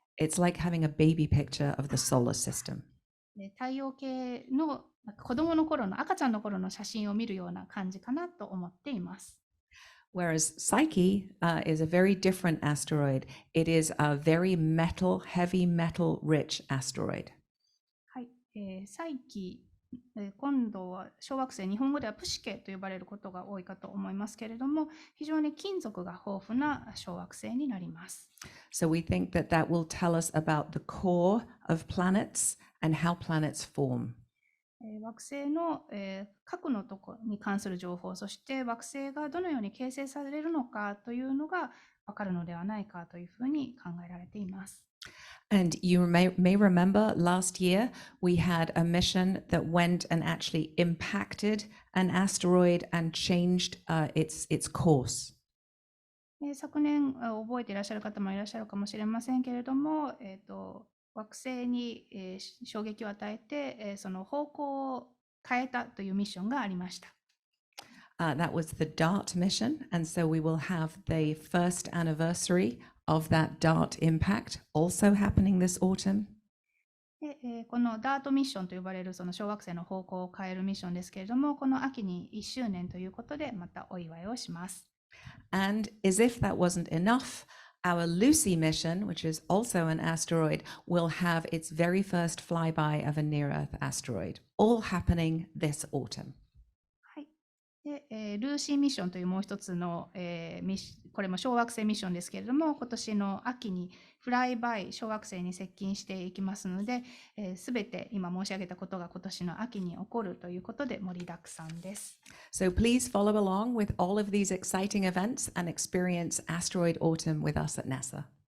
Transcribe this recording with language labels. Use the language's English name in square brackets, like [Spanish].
[English] It's like having a baby picture of the solar system. [Japanese] 太陽系の子供の頃の赤ちゃんの頃の写真を見るような感じかなと思っています。 [English] Whereas Psyche is a very different asteroid. It is a very heavy metal rich asteroid. [Japanese] はい、再起、今度は小惑星、日本語ではプシケと呼ばれることが多いかと思いますけれども、非常に金属が豊富な小惑星になります。 [English] So we think that that will tell us about the core of planets and how planets form. [Japanese] 惑星の、核のところに関する情報、そして惑星がどのように形成されるのかというのがわかるのではないかというふうに考えられています。 [English] And you may remember last year we had a mission that went and actually impacted an asteroid and changed its course. [Japanese] 昨年覚えていらっしゃる方もいらっしゃるかもしれませんけれども、惑星に、衝撃を与えて、その方向を変えたというミッションがありました。 [English] That was the DART mission, and so we will have the first anniversary of that DART impact also happening this autumn. [Japanese] でこのダートミッションと呼ばれるその小惑星の方向を変えるミッションですけれども、この秋に1周年ということでまたお祝いをします。 [English] And as if that wasn't enough, our Lucy mission, which is also an asteroid, will have its very first flyby of a near-Earth asteroid, all happening this autumn. [Japanese] はい。で、ルーシーミッションというもう一つの、これも小惑星ミッションですけれども、今年の秋にフライバイ小惑星に接近していきますので、すべて今申し上げたことが今年の秋に起こるということで盛りだくさんです。 [English] So please follow along with all of these exciting events and experience Asteroid Autumn with us at NASA.